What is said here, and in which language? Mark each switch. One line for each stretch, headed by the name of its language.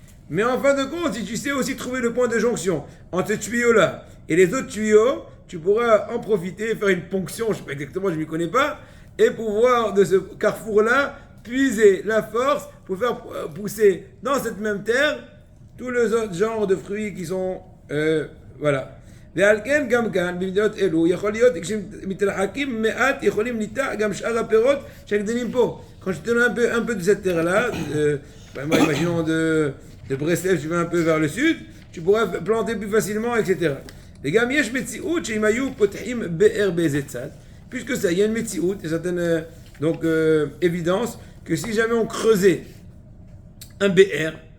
French: Mais en fin de compte, si tu sais aussi trouver le point de jonction entre ce tuyau-là et les autres tuyaux, tu pourras en profiter, faire une ponction, je ne sais pas exactement, je ne m'y connais pas, et pouvoir de ce carrefour-là puiser la force pour faire pousser dans cette même terre tous les autres genres de fruits qui sont voilà.
Hebrew: ועל כן גם כאן במדינות אלו יכול להיות כשמתרחקים מעט יכולים ניטע גם שאר הפירות שגדלים פה.
French: Quand je te donne un peu de cette terre-là, moi imaginons de Breslev, tu vas un peu vers le sud, tu pourras planter plus facilement, etc.
Hebrew: וגם יש מציאות שאם היו פותחים באר באיזה צד,
French: puisque ça, il y a une מציאות, une certaine évidence que si jamais on creusait un BR